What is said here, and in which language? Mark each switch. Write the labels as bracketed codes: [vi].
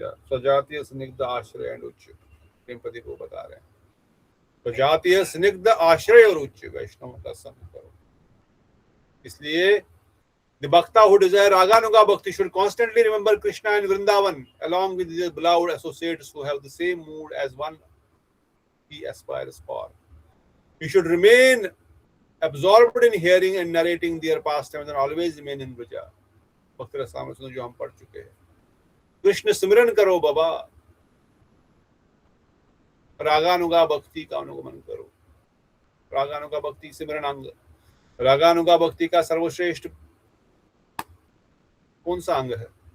[hi] स्वजातीय स्निग्ध आश्रय एंड उच्च, प्रेमपति को बता रहे हैं। स्वजातीय स्निग्ध आश्रय और उच्च वैष्णव का संग करो। [en] इसलिए the bhakta who desire raganuga bhakti should constantly remember Krishna and Vrindavan along with his beloved associates who have the same mood as one he aspires for. He should remain absorbed in hearing and narrating their pastimes and always remain in Vraja. [hi] Bhakti Rasamrita जो हम पढ़ चुके हैं। कृष्ण सिमरन करो बाबा, रागानुगा भक्ति का अनुगमन करो। रागानुगा भक्ति सिमरन अंग। रागानुगा भक्ति का सर्वश्रेष्ठ कौन सा अंग है?